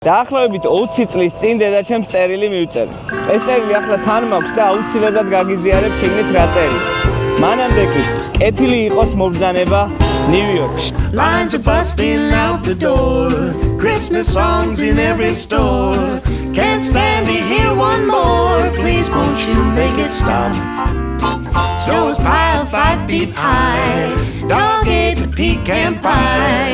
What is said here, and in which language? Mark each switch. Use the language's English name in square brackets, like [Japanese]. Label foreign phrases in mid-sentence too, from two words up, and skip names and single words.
[Georgian] დაახლოებით 20 წლის წინ დედაჩემს წერილი მივწერე. ეს წერილი ახლა თან მაქვს და აუცილებლად გაგიზიარებ შეგნით რა წერილი. მანამდე კი კეთილი იყოს მობრძანება ნიუ-იორკში. [English] Lines are busting out the door. Christmas songs in every store. Can't stand to hear one more. Please won't you make it stop? Snow is piled 5 feet high. Dog ate the pecan pie.